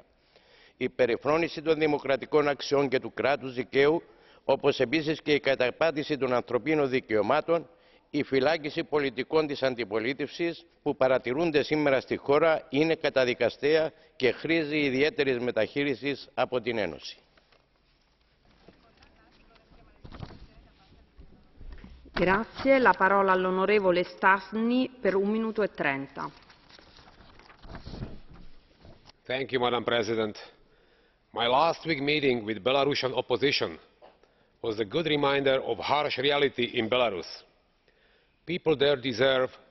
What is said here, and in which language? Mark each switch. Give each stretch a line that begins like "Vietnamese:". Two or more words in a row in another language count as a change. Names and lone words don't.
Greek: Η περιφρόνηση των δημοκρατικών αξιών και του κράτους δικαίου, όπως επίσης και η καταπάτηση των ανθρωπίνων δικαιωμάτων, η φυλάκιση πολιτικών της αντιπολίτευσης που παρατηρούνται σήμερα στη χώρα είναι καταδικαστέα και χρήζει ιδιαίτερης μεταχείρισης από την Ένωση.
Italian: Grazie. La parola all'onorevole Stasny per un minuto e 30.
English: Thank you, Madam President. My last week meeting with Belarusian opposition was a good reminder of harsh reality in Belarus. People there deserve